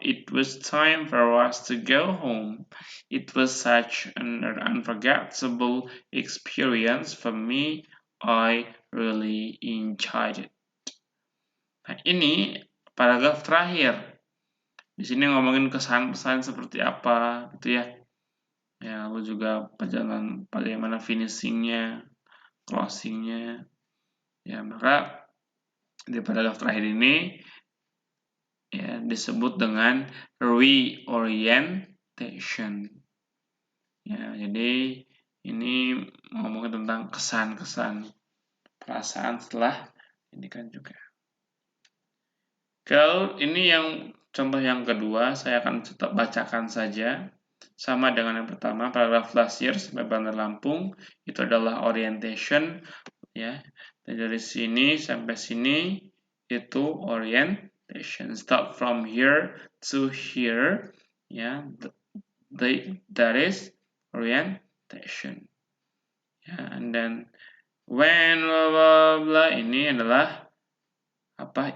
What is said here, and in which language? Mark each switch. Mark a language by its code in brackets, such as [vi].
[en] It was time for us to go home. It was such an unforgettable experience for me. I really enjoyed it. [id] Nah, ini paragraf terakhir. Di sini ngomongin kesan-pesan seperti apa, gitu ya. Ya, lalu juga perjalanan bagaimana finishingnya, closingnya. Ya, maka di paragraf terakhir ini ya disebut dengan reorientation. Ya, jadi ini ngomongin tentang kesan-kesan perasaan setelah ini kan juga. Kalau ini yang contoh yang kedua, saya akan tetap bacakan saja. Sama dengan yang pertama, paragraf [en] last year [id] sampai Bandar Lampung itu adalah orientation, ya. Dan dari sini sampai sini itu orientation. [en] Start from here to here, ya. That is orientation. Ya, and then when blah blah blah [id] ini adalah apa?